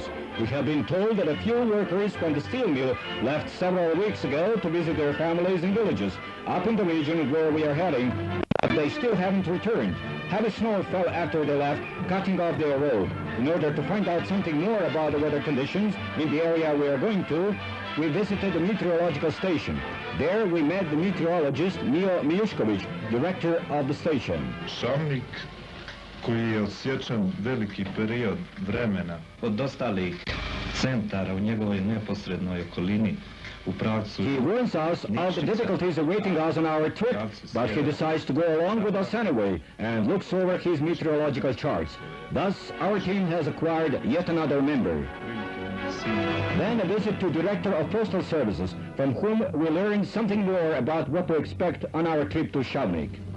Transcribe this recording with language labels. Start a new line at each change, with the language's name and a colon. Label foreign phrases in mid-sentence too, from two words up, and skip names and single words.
English: We have been told that a few workers from the steel mill left several weeks ago to visit their families in villages up in the region where we are heading, but they still haven't returned. Heavy snow fell after they left, cutting off their road. In order to find out something more about the weather conditions in the area we are going to, we visited the meteorological station. There we met the meteorologist Mio Mijušković, director of the station.
Serbian: Šavnik, koji je odsječen veliki period vremena od ostalih centara u njegovoj neposrednoj okolini u pravcu.
English: He warns us of the difficulties awaiting us on our trip, but he decides to go along with us anyway and looks over his meteorological charts. Thus, our team has acquired yet another member. Then a visit to Director of Postal Services, from whom we learned something more about what to expect on our trip to Šavnik.